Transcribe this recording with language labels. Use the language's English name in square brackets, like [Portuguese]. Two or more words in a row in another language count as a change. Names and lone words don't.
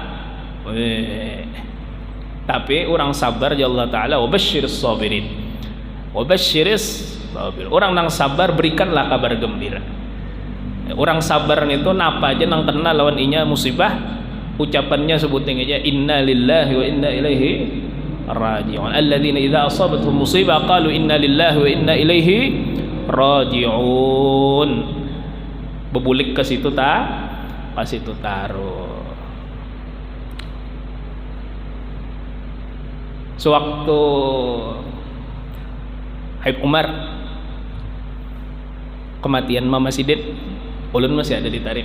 [Banjar] Tapi orang sabar ya Allah Taala [Arabic] وبشر الصابرين. [Banjar] Orang nang sabar berikanlah kabar gembira. Orang sabar itu napa aja nang kena lawan inya musibah ucapannya sebutin aja [Arabic] إنا لله وإنا إليه راجعون. الذين إذا أصابتهم مصيبة قالوا إنا لله وإنا إليه راجعون. [Banjar] Bebulik ke situ taruh. Sewaktu Habib Umar kematian Mama Sidin, ulun masih ada di Tarim.